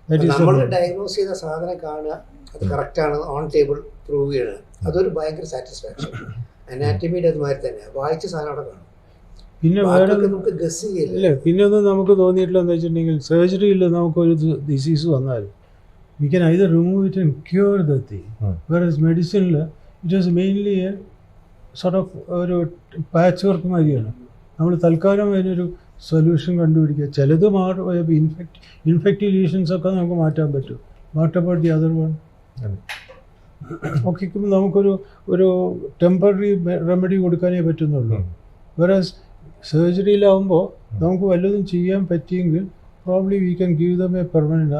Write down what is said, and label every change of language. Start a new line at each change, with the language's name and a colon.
Malayalam: നമ്മൾ ഡയഗ്നോസ് ചെയ്ത സാധനം കാണുക, അത് കറക്റ്റാണ് ഓൺ ടേബിൾ പ്രൂവ് ചെയ്യണം, അതൊരു ഭയങ്കര സാറ്റിസ്ഫാക്ഷൻ. അനാറ്റമിയുടെ അതുമാതിരി തന്നെ വായിച്ച സാധനം അവിടെ കാണും. പിന്നെ വേറെ നമുക്ക് ഗസ് ചെയ്യില്ല. പിന്നെ ഒന്നും നമുക്ക് തോന്നിയിട്ടില്ല എന്താ വെച്ചിട്ടുണ്ടെങ്കിൽ, സർജറിയിൽ നമുക്കൊരു ഡിസീസ് വന്നാൽ
English: we can either remove it and cure the thing, whereas medicine it is mainly a sort of
Malayalam: ഒരു പാച്ച് വർക്ക് മാതിരിയാണ്. നമ്മൾ തൽക്കാലം അതിനൊരു സൊല്യൂഷൻ കണ്ടുപിടിക്കുക. ചിലത് ഇൻഫെക്റ്റീവ് ലീഷൻസ് ഒക്കെ നമുക്ക് മാറ്റാൻ പറ്റും.
English: What about the other one?
Malayalam: ഒക്കെ നമുക്കൊരു ടെമ്പററി റെമഡി കൊടുക്കാനേ പറ്റുന്നുള്ളൂ. വേറെസ് സർജറിയിലാവുമ്പോൾ നമുക്ക് വല്ലതും ചെയ്യാൻ പറ്റിയെങ്കിൽ
English: Probably we can give them a permanent.